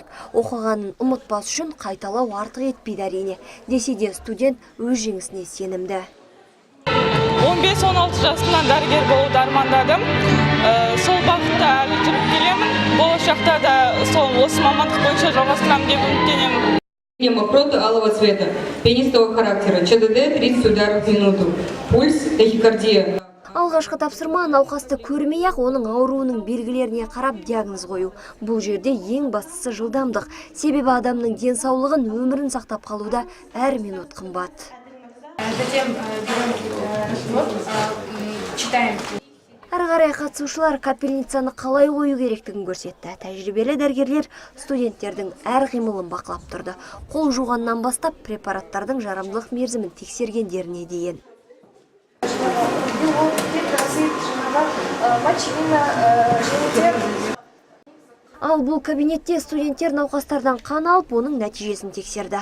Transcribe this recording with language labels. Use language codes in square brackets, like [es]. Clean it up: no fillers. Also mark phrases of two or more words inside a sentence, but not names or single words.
[kk] Оқығанын ұмытпас үшін қайталау артық етпейді әрине. Десе де студент өз жеңісіне сенімді. 15-16 жасымнан дәрігер болуды армандадым. Сол бағытта әлі жүріп келемін. Болашақта да осы мамандық бойынша жалғастырамын деп үміттенемін. [ru] Тема прота алого цвета, пенистого характера, ЧДД 30 ударов в минуту, пульс, тахикардия. [kk] Алғашқы тапсырма науқасты көрмей-ақ оның ауруының белгілеріне қарап диагноз қою. Бұл жерде ең бастысы жылдамдық. Себебі адамның денсаулығын, өмірін сақтап қалуда әр минут қымбат. [ru] Затем берем читаем. [kk] Әрі қарай қатысушылар капельницаны қалай қою керектігін көрсетті. Тәжірибелі дәрігерлер студенттердің әр қимылын бақылап тұрды. Қол жуғаннан бастап препараттардың жарамдылық мерзімін тексергендеріне дейін. Ал бұл кабинетте студенттер науқастардан қан алып, оның нәтижесін тексерді.